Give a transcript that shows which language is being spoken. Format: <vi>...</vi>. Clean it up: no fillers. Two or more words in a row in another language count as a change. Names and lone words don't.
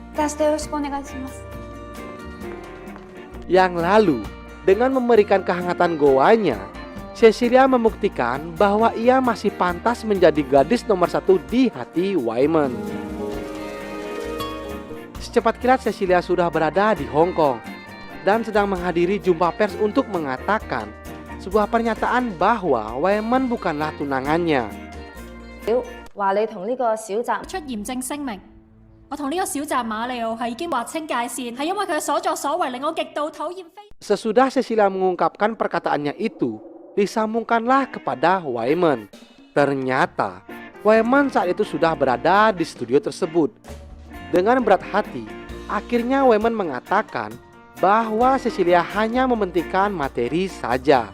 <id>Yang lalu, dengan memberikan kehangatan goanya, Cecilia membuktikan bahwa ia masih pantas menjadi gadis nomor satu di hati Wyman. Secepat kilat Cecilia sudah berada di Hong Kong dan sedang menghadiri jumpa pers untuk mengatakan sebuah pernyataan bahwa Wyman bukanlah tunangannya.</id> <yue>話你同呢個小澤出嚴正聲明，我同呢個小澤馬里奧係已經劃清界線，係因為佢嘅所作所為令我極度討厭非。</yue> <id>Sesudah Cecilia mengungkapkan perkataannya itu, disambungkanlah kepada Wyman. Ternyata Wyman saat itu sudah berada di studio tersebut. Dengan berat hati, akhirnya Wyman mengatakan bahwa Cecilia hanya mementingkan materi saja.</id>